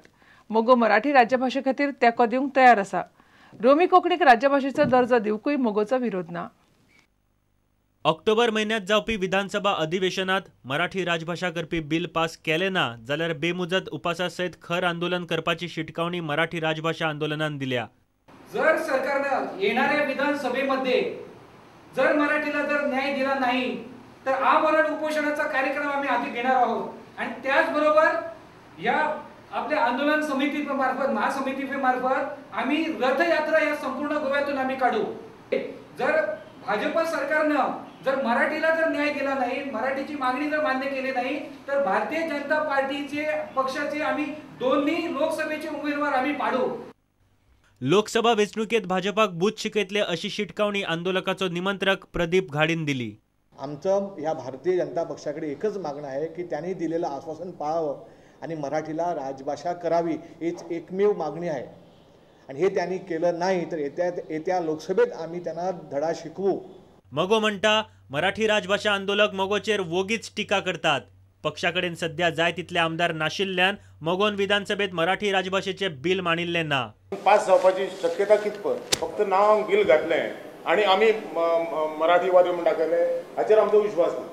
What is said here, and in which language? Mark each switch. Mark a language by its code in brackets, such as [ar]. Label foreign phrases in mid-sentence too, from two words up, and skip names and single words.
[kok] मोगो मराठी राज्यभाषे खातीर तेंको दिवंक तयार आसा। रोमी कोंकणीक राज्यभाषेचो दर्जो दिवंकूय मोगोचो विरोध ना। ऑक्टोबर महिन्यात जावपी विधानसभा अधिवेशनात मराठी राजभाषा करपी बिल पास केले ना जाल्यार बेमुजत उपासा सयत खर आंदोलन करपाची शिटकावणी मराठी राजभाषा आंदोलनान दिल्या। [mr] जर सरकारने येणाऱ्या विधानसभेमध्ये जर मराठीला जर न्याय दिला नाही तर आमरण उपोषणाचा कार्यक्रम आम्ही हाती घेणार आहोत आणि त्याचबरोबर या आपल्या आंदोलन समितीमार्फत महासमितीमार्फत आम्ही रथयात्रा या संपूर्ण गोव्यातून आम्ही काढू। जर भाजप सरकारनं जर मराठीला जर न्याय दिला नाही, मराठीची मागणी जर मान्य केली नाही तर भारतीय जनता पार्टीचे पक्षाचे आम्ही दोन्ही लोकसभेचे उमेदवार आम्ही पाडू। [kok] लोकसभा वेंचणुकेत भाजपाक बूथ शिकयतले अशी शिटकावणी आंदोलकाचो निमंत्रक प्रदीप घाडीन दिली। [mr] आमचं ह्या भारतीय जनता पक्षाकडे एकच मागणं आहे की त्यांनी दिलेलं आश्वासन पाळावं आणि मराठीला राजभाषा करावी हीच एकमेव मागणी आहे आणि हे त्यांनी केलं नाही तर येत्या लोकसभेत आम्ही त्यांना धडा शिकवू। [kok] मगो म्हणटा मराठी राजभाषा आंदोलक मगोचेर वोगीच टीका करतात। पक्षाकडेन सध्या जाय तितले आमदार नाशिल्ल्यान मगोन विधानसभेत मराठी राजभाषेचे बिल मानिल्ले ना। पास जावपाची शक्यता कितपत फक्त नांव बिल घातलें आणि आम्ही मराठीवादी म्हणटा केले हाचेर आमचो विश्वास ना।